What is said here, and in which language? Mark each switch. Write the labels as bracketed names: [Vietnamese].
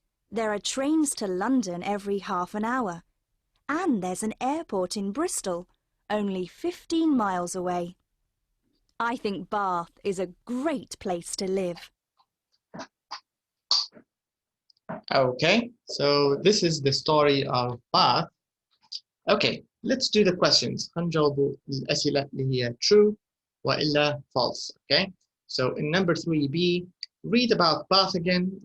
[English] There are trains to London every half an hour, and there's an airport in Bristol, only 15 miles away. I think Bath is a great place to live. Okay, so this is the story of Bath. Okay, let's do the questions. [Arabic] هنجاوب الأسئلة اللي هي true وإلا false. [English] Okay, so in number 3B, read about Bath again.